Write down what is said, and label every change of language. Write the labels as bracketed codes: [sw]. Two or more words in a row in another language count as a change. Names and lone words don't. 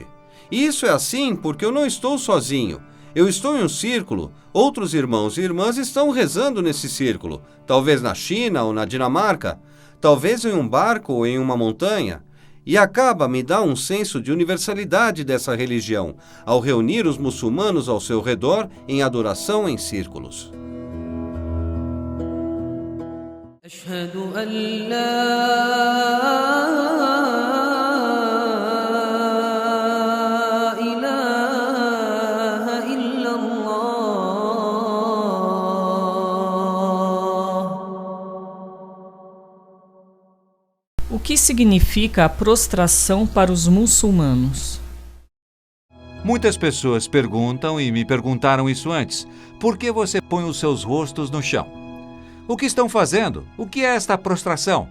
[pt] E isso é assim porque eu não estou sozinho. Eu estou em um círculo, outros irmãos e irmãs estão rezando nesse círculo, talvez na China ou na Dinamarca, talvez em um barco ou em uma montanha. E a Kaaba me dá um senso de universalidade dessa religião, ao reunir os muçulmanos ao seu redor em adoração em círculos. [ar] أشهد أن لا إله إلا الله. [pt] O que significa a prostração para os muçulmanos? Muitas pessoas perguntam e me perguntaram isso antes. Por que você põe os seus rostos no chão? O que estão fazendo? O que é esta prostração?